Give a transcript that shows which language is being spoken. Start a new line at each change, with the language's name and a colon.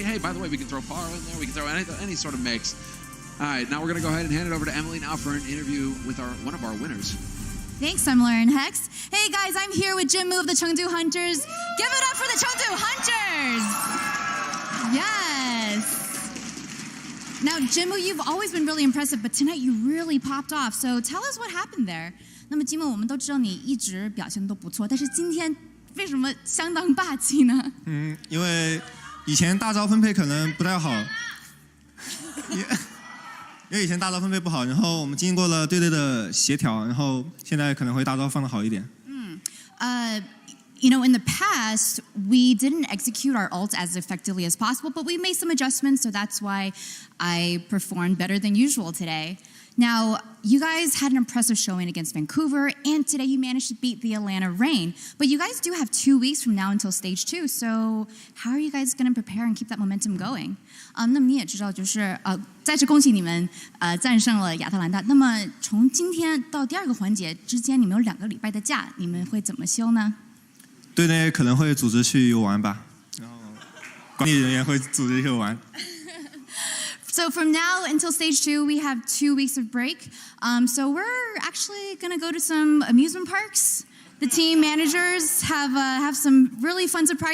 English: Hey, by the way, we can throw Paro in there. We can throw any sort of mix. All right, now we're going to go ahead and hand it over to Emily now for an interview with one of our winners. Thanks, I'm Lauren Hex. Hey guys, I'm here with Jinmu of the Chengdu Hunters. Give it up for the Chengdu Hunters! Yes! Now, Jinmu, you've always been really impressive, but tonight you really popped off. So tell us what happened there.
Chinese: 那么Jinmu，我们都知道你一直表现都不错，但是今天为什么相当霸气呢？因为以前大招分配可能不太好。因为以前大招分配不好，然后我们经过了队的协调，然后现在可能会大招放得好一点。
English: You know, in the past, we didn't execute our ult as effectively as possible, but we made some adjustments, so that's why I performed better than usual today. Now, you guys had an impressive showing against Vancouver, and today you managed to beat the Atlanta Reign. But you guys do have 2 weeks from now until stage 2, so how are you guys going to prepare and keep that momentum going?
Chinese: 那么你也知道，就是再次恭喜你们战胜了亚特兰大。那么从今天到第2个环节之间，你们有2个礼拜的假，你们会怎么休呢？队内可能会组织去游玩吧，然后管理人员会组织去游玩。
English: So from now until stage 2, we have 2 weeks of break. So we're actually going to go to some amusement parks. The team managers have some really fun surprises.